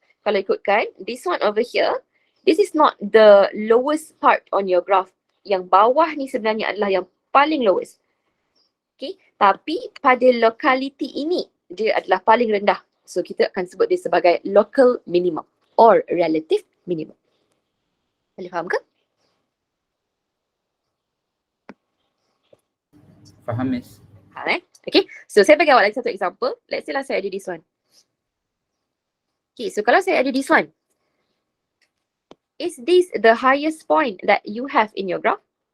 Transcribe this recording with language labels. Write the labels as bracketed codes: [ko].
[ms] Kalau ikutkan, [en] this one over here, this is not the lowest part on your graph. [ms] Yang bawah ni sebenarnya adalah yang paling lowest. Okay, tapi pada locality ini, dia adalah paling rendah. So kita akan sebut dia sebagai local minimum or relative minimum. Boleh faham ke? Faham, Miss. Okay, so saya bagi awak lagi satu example. [en] Let's say lah [ms] saya ada [en] this one. Okay, so [ms] kalau saya ada [en] this one, is this the highest point that you have in your graph?